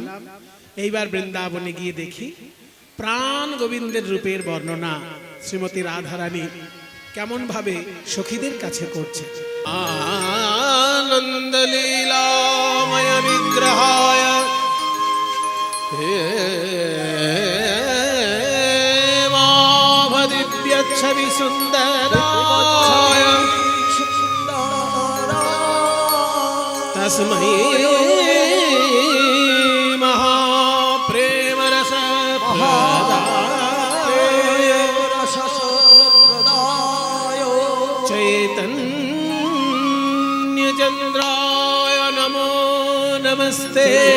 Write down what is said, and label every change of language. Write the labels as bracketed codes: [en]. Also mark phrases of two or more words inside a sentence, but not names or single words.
[bn] এইবার বৃন্দাবনে গিয়ে দেখি প্রাণ গোবিন্দের রূপের বর্ণনা শ্রীমতী রাধারানী কেমন ভাবে সখীদের কাছে করছে। [sa] আনন্দ লীলাময় বিগ্রহায় দিব্য ছবি সুন্দরায় তস্मै महाप्रेम रस प्रदाय चैतन्य चंद्राय नमो नमस्ते।